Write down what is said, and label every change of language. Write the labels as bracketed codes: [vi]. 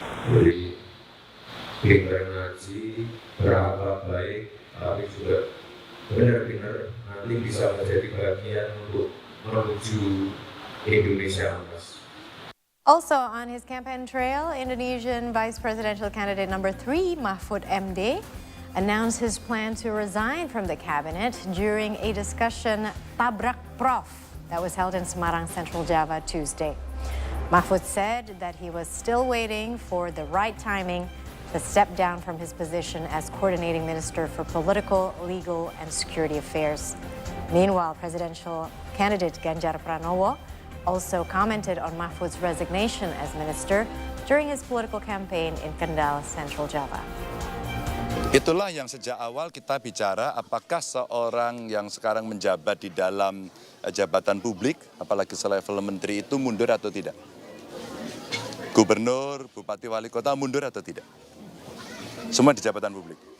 [id] Jadi pintar ngaji, berakhlak baik, tapi juga benar-benar nanti bisa menjadi bagian untuk menuju Indonesia emas. [en] Also on his campaign trail, Indonesian Vice Presidential candidate number 3, Mahfud MD, announced his plan to resign from the cabinet during a discussion Tabrak Prof that was held in Semarang, Central Java, Tuesday. Mahfud said that he was still waiting for the right timing to step down from his position as coordinating minister for political, legal, and security affairs. Meanwhile, presidential candidate Ganjar Pranowo also commented on Mahfud's resignation as minister during his political campaign in Kendal, Central Java. [id] Itulah yang sejak awal kita bicara apakah seorang yang sekarang menjabat di dalam jabatan publik, apalagi selevel menteri itu mundur atau tidak. Gubernur, bupati, wali kota mundur atau tidak. Semua di jabatan publik.